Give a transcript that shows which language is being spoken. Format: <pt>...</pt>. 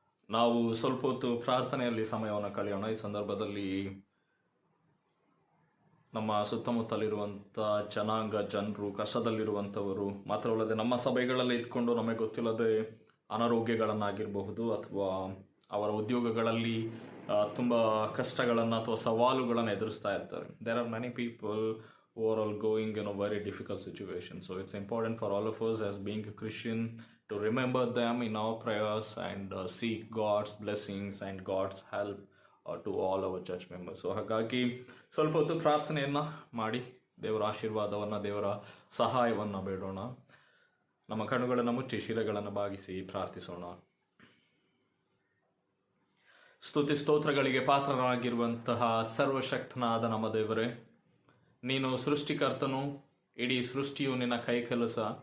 <kn>ನಾವು ಸ್ವಲ್ಪ ಹೊತ್ತು ಪ್ರಾರ್ಥನೆಯಲ್ಲಿ ಸಮಯವನ್ನು ಕಳೆಯೋಣ. ಈ ಸಂದರ್ಭದಲ್ಲಿ ನಮ್ಮ ಸುತ್ತಮುತ್ತಲಿರುವಂಥ ಜನಾಂಗ ಜನರು, ಕಷ್ಟದಲ್ಲಿರುವಂಥವರು ಮಾತ್ರವಲ್ಲದೆ ನಮ್ಮ ಸಭೆಗಳಲ್ಲಿ ಇದ್ಕೊಂಡು ನಮಗೆ ಗೊತ್ತಿಲ್ಲದೆ ಅನಾರೋಗ್ಯಗಳನ್ನಾಗಿರಬಹುದು ಅಥವಾ ಅವರ ಉದ್ಯೋಗಗಳಲ್ಲಿ ತುಂಬ ಕಷ್ಟಗಳನ್ನು ಅಥವಾ ಸವಾಲುಗಳನ್ನು ಎದುರಿಸ್ತಾ ಇರ್ತಾರೆ.</kn> <en>There are many people who are all going in a very difficult situation. So it's important for all of us as being a Christian to remember them in our prayers and seek God's blessings and God's help to all our church members.</en> <kn>So ಹಾಗಾಗಿ ಸ್ವಲ್ಪ ಹೊತ್ತು ಪ್ರಾರ್ಥನೆಯನ್ನು ಮಾಡಿ ದೇವರ ಆಶೀರ್ವಾದವನ್ನು, ದೇವರ ಸಹಾಯವನ್ನು ಬೇಡೋಣ. ನಮ್ಮ ಕಣ್ಣುಗಳನ್ನು ಮುಚ್ಚಿ ಶಿರಗಳನ್ನು ಬಾಗಿಸಿ ಪ್ರಾರ್ಥಿಸೋಣ. ಸ್ತುತಿ ಸ್ತೋತ್ರಗಳಿಗೆ ಪಾತ್ರರಾಗಿರುವಂತಹ ಸರ್ವಶಕ್ತನಾದ ನಮ್ಮ ದೇವರೇ, ನೀನು ಸೃಷ್ಟಿಕರ್ತನು, ಇಡೀ ಸೃಷ್ಟಿಯು ನಿನ್ನ ಕೈ ಕೆಲಸ.</kn>